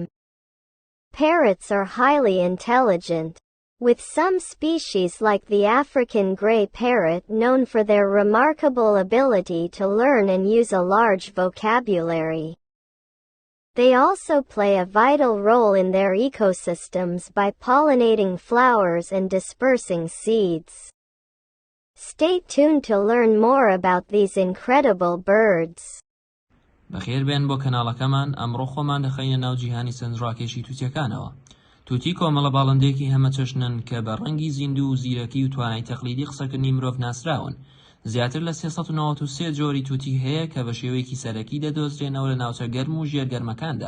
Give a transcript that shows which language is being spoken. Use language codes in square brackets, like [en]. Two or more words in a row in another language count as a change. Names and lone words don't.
[en] Parrots are highly intelligent, with some species like the African Grey Parrot known for their remarkable ability to learn and use a large vocabulary. They also play a vital role in their ecosystems by pollinating flowers and dispersing seeds. Stay tuned to learn more about these incredible birds. [ckb] بەخێر بێن بۆ کەناڵەکەمان ئەمڕۆ خۆمان دەخەینە ناو جیهانی سنجڕاکێشی تووتیەکانەوە. تووتی کۆمەڵە باڵندێکی هەمە چەشنن کە بە ڕەنگی زیندوو و زیرەکی و توانای تەقلیدی قسەکردنی مرۆڤ ناسراون. زیاتر لە 393 جۆری تووتی هەیە کە بە شێوەیەکی سەرەکی دەدۆزرێنەوە لە ناوچە گەرم و ژێرگەرمەکاندا.